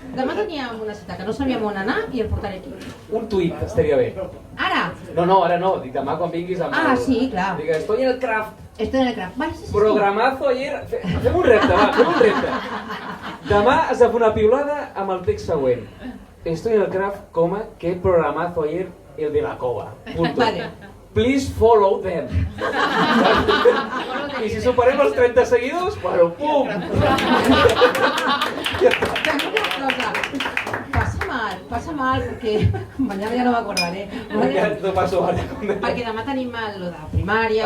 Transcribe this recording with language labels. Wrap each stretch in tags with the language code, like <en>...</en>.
<ca>Demà teníem una cita que no sabíem on anar i el portaré aquí. Un tuit estaria bé. Ara, No, ara no. Dic demà quan vinguis amb Ah, sí, clar.</ca> <es>Digue, estoy en el craft. estoy en el craft. Vale, sí. Programazo ayer...</es> <ca>Fem un repte, va, fem un repte. Demà has de fer una piulada amb el text següent.</ca> <es>Estoy en el craft, coma, que programazo ayer el de la cova. Punto. Vale.</es> <en>Please follow them.</en> <ca>I si superem els 30 seguidors, bueno, pum! Fem una cosa. Passa mal, perquè mañana ja no m'acordaré. Ja no passo ara. Perquè demà tenim lo de primàries,</ca>